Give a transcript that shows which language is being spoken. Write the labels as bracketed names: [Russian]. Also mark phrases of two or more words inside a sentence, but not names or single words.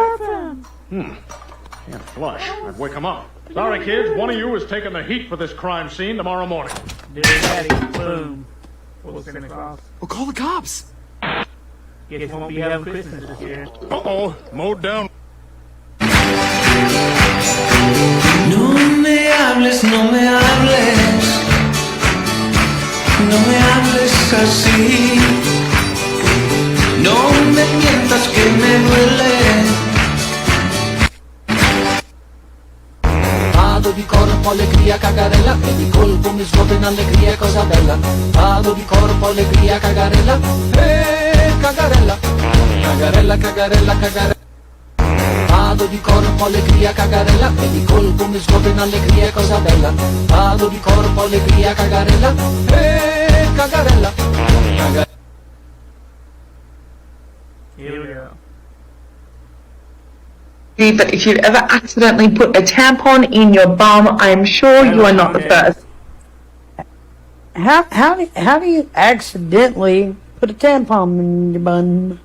[English] Can't flush. I'd wake him up. Sorry, kids. One of you is taking the heat for this crime scene tomorrow morning. Boom. We'll send across. We'll call the cops. Guess we won't be having Christmas this year. Uh-oh, mowed down. [Spanish] No me hables, no me hables, no me hables así, no me mientas que me duele. [Italian] Vado di corpo, allegria, cagarella, e di colpo mi svuoto in allegria, cosa bella. Vado di corpo, allegria, cagarella, cagarella, cagarella, cagarella, cagarella. Vado di corpo, allegria, cagarella, e di colpo mi svuoto in allegria, cosa bella. Vado di corpo, allegria, cagarella, cagarella, cagarella. [English] Here we go. But if you've ever accidentally put a tampon in your bum, I am sure you are not the first. How do you accidentally put a tampon in your bum?